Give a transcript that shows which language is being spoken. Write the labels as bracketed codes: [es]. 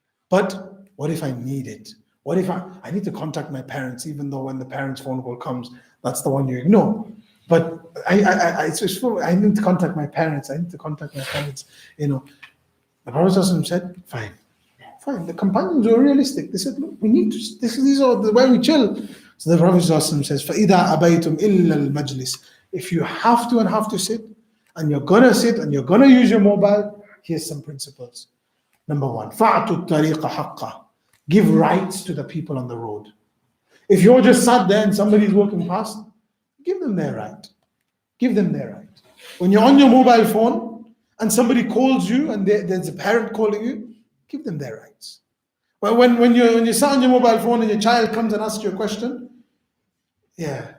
[en] But what if I need it? What if I need to contact my parents, even though when the parents' phone call comes, that's the one you ignore. But I need to contact my parents. I need to contact my parents. You know, the Prophet ﷺ said, fine. The companions were realistic. They said, look, we need to. These are the way we chill. [ar] So the Prophet ﷺ says, فَإِذَا أَبَيْتُمْ إِلَّا الْمَجْلِسِ. [en] If you have to sit, and you're gonna sit, and you're gonna use your mobile, here's some principles. [ar] Number one, فَأْتُوا الطَّرِيقَ حَقَّهُ. [en] Give rights to the people on the road. If you're just sat there and somebody's walking past, give them their right. Give them their right. When you're on your mobile phone and somebody calls you and there's a parent calling you, give them their rights. But when you sat on your mobile phone and your child comes and asks you a question, yeah.